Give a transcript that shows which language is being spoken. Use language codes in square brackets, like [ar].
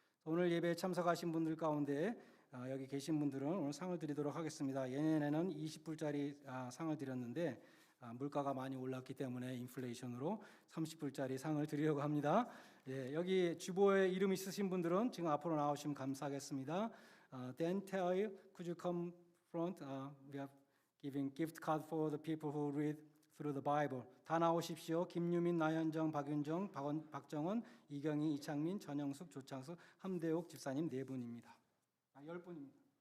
[ko] 오늘 예배에 참석하신 분들 가운데 여기 계신 분들은 오늘 상을 드리도록 하겠습니다. 예년에는 20불짜리 상을 드렸는데 물가가 많이 올랐기 때문에 인플레이션으로 30불짜리 상을 드리려고 합니다. 예, 여기 주보에 이름 있으신 분들은 지금 앞으로 나오시면 감사하겠습니다. [en] Dan Tail, could you come front? We are giving gift card for the people who read through the Bible. [ko] 다 나오십시오. 김유민, 나현정, 박윤정, 박정원, 이경희, 이창민, 전영숙, 조창숙, 함대옥 집사님 4분입니다. 10분입니다.